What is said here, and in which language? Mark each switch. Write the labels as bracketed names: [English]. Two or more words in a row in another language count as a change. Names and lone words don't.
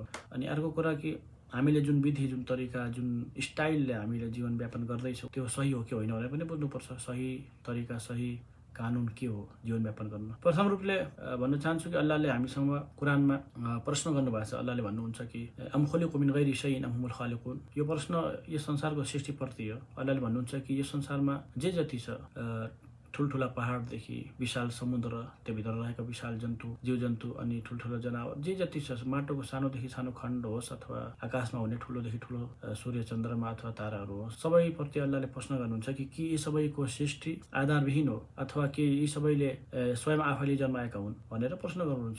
[Nepali] अनि अर्को कुरा कि हामीले जुन विधि, जुन तरिका, जुन स्टाइलले हामीले जीवनयापन गर्दैछौँ त्यो सही हो कि होइन भनेर पनि बुझ्नुपर्छ। सही तरिका, सही कानुन के हो जीवनयापन गर्न। प्रथम रूपले भन्न चाहन्छु कि अल्लाहले हामीसँग कुरानमा प्रश्न गर्नुभएको छ। अल्लाहले भन्नुहुन्छ कि [Arabic] أم خلقوا من غير شيء أم هم الخالقون. [Nepali] यो प्रश्न यो संसारको सृष्टिप्रति हो। अल्लाहले भन्नुहुन्छ कि यो संसारमा जे जति छ, ठुल्ठुला पहाडदेखि विशाल समुद्र, त्योभित्र रहेका विशाल जन्तु, जीवजन्तु अनि ठुल्ठुला जनावर, जे जति छ, माटोको सानोदेखि सानो खण्ड होस् अथवा आकाशमा हुने ठुलोदेखि ठुलो सूर्य चन्द्रमा अथवा ताराहरू होस्, सबैप्रति अल्लाहले प्रश्न गर्नुहुन्छ कि यी सबैको सृष्टि आधारविहीन हो अथवा कि यी सबैले स्वयं आफैले जन्माएका हुन् भनेर प्रश्न गर्नुहुन्छ।